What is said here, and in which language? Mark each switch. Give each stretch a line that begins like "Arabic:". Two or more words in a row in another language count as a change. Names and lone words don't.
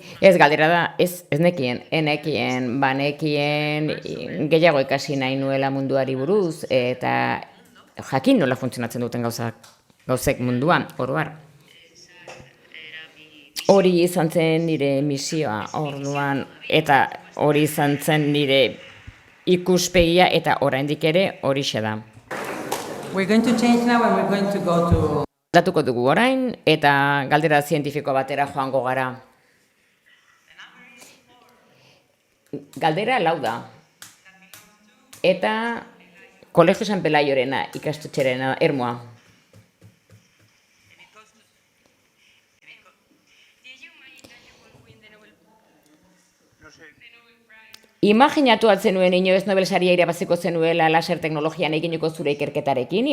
Basque: Ez galdera da, ez nekien, enekien, banekien, gehiago ikasi nahi nuela munduari buruz, eta jakin nola funtzionatzen duten gauzek munduan, oroar. Hori izan zen nire misioa orduan, eta hori izan zen nire ikuspegia, eta oraindik ere horixe da.
English: We're going to change now and we're going to go to...
Basque: Datuko dugu orain, eta galdera zientifiko batera joango gara. Galdera 4 da. Eta Colegio San Pelaiorena ikastetxerena Ermua. Imaginatu alzenuen inoiz Nobel saria irabaziko zenuela laser teknologian eginiko zure ikerketarekin?